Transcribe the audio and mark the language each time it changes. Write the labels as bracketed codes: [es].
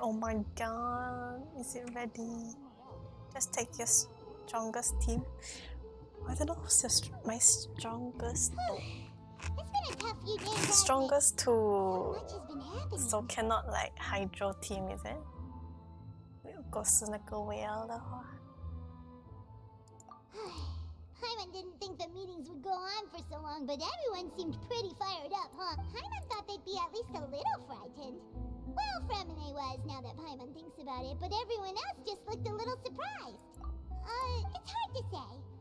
[en] Oh my god. Is it ready? Just take your strongest team. I don't know who's my strongest. It's been a tough few days. Strongest to. Much has been happening. So cannot like Hydro team, is it? [yue] 個是那個 whale 的話 [en] Paimon didn't think the meetings would go on for so long, but everyone seemed pretty fired up, huh? Paimon thought they'd be at least a little frightened. Well, Fremine was, now that Paimon thinks about it, but everyone else just looked a little surprised. It's hard to say.